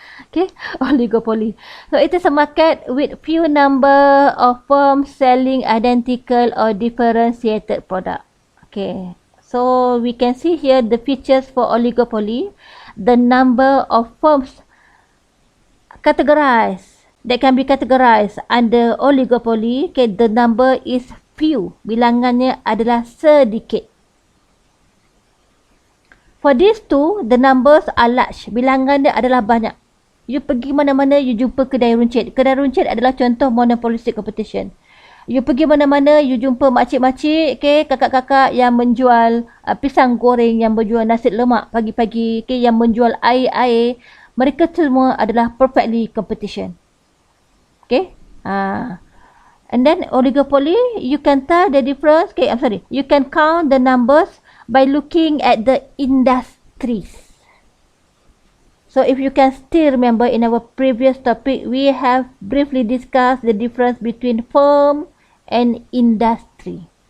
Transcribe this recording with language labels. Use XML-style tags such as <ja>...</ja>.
<en>Okay, oligopoly. So it is a market with few number of firms selling identical or differentiated product. Okay. So we can see here the features for oligopoly. The number of firms categorized that can be categorized under oligopoly. Okay, the number is few.</en> <ms>Bilangannya adalah sedikit.</ms> <en>For these two, the numbers are large.</en> <ms>Bilangannya adalah banyak. You pergi mana-mana, you jumpa kedai runcit. Kedai runcit adalah contoh monopolistic competition. You pergi mana-mana, you jumpa makcik-makcik, okay, kakak-kakak yang menjual pisang goreng, yang menjual nasi lemak pagi-pagi, okay, yang menjual air-air. Mereka semua adalah perfectly competition.</ms> <en>Okay. And then oligopoly, you can tell the difference. Okay, I'm sorry. You can count the numbers by looking at the industries. So if you can still remember, in our previous topic, we have briefly discussed the difference between firm and industry.</en>